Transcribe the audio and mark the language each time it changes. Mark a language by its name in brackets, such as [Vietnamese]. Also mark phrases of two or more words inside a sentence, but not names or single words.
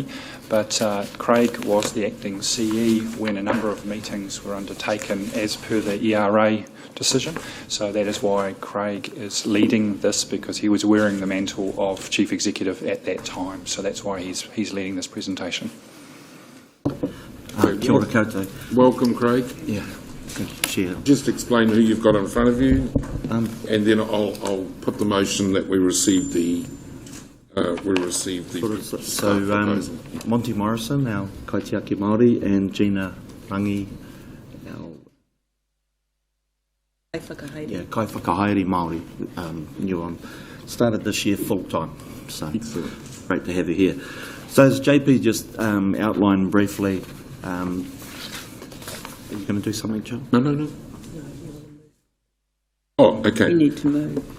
[English] But Craig was the Acting CE when a number of meetings were undertaken as per the ERA decision. So that is why Craig is leading this, because he was wearing the mantle of Chief Executive at that time. So that's why he's leading this presentation. [Māori] Kia ora koutou. [English] Welcome, Craig. Yeah, thank you, Chair. Just explain who you've got in front of you, and then I'll put the motion that we received the Monty Morrison, our [Māori] kaitiaki Māori, [English] and Gina Rangi, our [Māori] kai whakahaere Māori, [English] new one. Started this year full time, so great to have her here. So as JP just outlined briefly, are you going to do something, John? No. Oh, okay. We need to move.